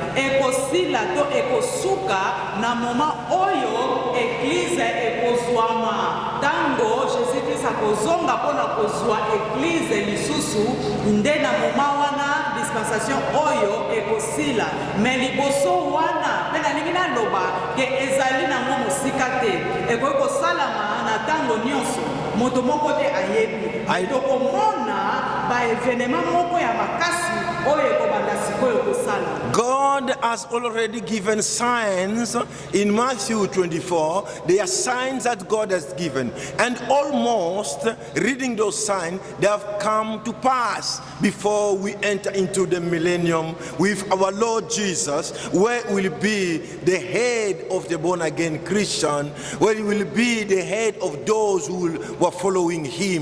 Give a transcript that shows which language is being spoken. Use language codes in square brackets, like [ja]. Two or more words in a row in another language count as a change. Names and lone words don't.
[ln] ekosila to ekosuka na moma oyo église ekozwama tango Jésus Christ akozonga mpona kozwa église lisusu nde na moma wana dispensation oyo ekosila me liboso wana mpe nalingi naloba ke ezali nango mosika te ekoki kosalama na ntango nyonso moto moko te ayebi tokomona baevenema moko ya makasi oyo ekobanda sikoyo kosala. [en] God has already given signs in Matthew 24. They are signs that God has given, and almost reading those signs, they have come to pass before we enter into the millennium with our Lord Jesus, where will be the head of the born-again Christian, where he will be the head of those who were following him.